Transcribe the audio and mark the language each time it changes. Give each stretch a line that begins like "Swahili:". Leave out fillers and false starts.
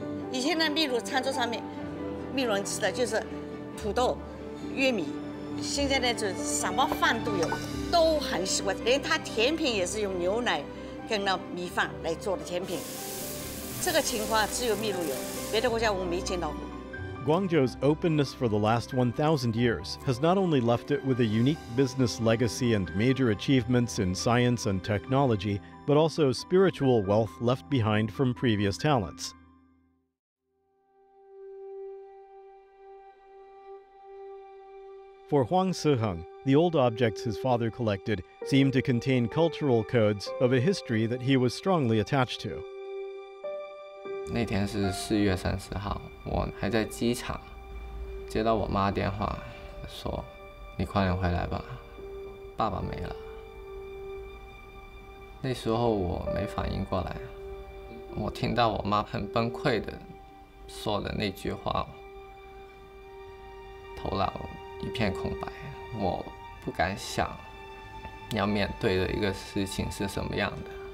Chinese: 以前呢，秘鲁餐桌上面，秘鲁人吃的就是土豆、玉米。现在呢，就什么饭都有，都很喜欢，连他甜品也是用牛奶。跟那米饭来做的甜品，这个情况只有秘鲁有，别的国家我没见到过。
English: Guangzhou's openness for the last 1,000 years has not only left it with a unique business legacy and major achievements in science and technology, but also spiritual wealth left behind from previous talents. For Huang Siheng, the old objects his father collected seemed to contain cultural codes of a history that he was strongly attached to.
Chinese: 那天是4月30号，我还在机场，接到我妈电话，说：“你快点回来吧，爸爸没了。” 那时候我没反应过来，我听到我妈很崩溃的说的那句话，头脑一片空白，我不敢想要面对的一个事情是什么样的。